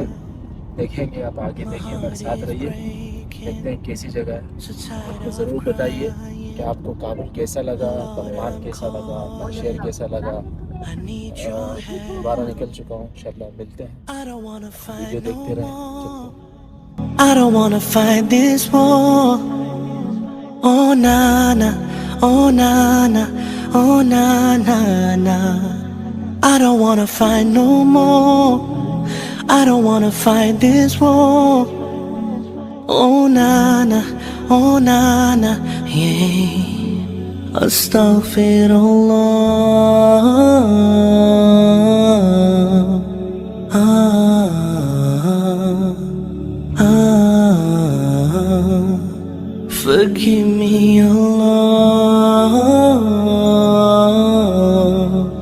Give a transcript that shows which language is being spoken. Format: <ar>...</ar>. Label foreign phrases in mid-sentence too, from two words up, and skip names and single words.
<hi>देखेंगे, आप आगे देखिए, हमारे साथ रहिए, देखते हैं कैसी जगह है। तो ज़रूर बताइए कि आपको काबुल कैसा लगा, पघमान कैसा लगा, पंचशेर कैसा लगा। दोबारा निकल चुका हूँ, इंशाल्लाह मिलते हैं, वीडियो देखते रहें।</hi> <en>I don't wanna fight this war. Oh na na, oh na na, oh na na na. I don't wanna fight no more. I don't wanna fight this war. Oh na na, oh na na, yeah. Astaghfirullah. Forgive me, Allah.</en>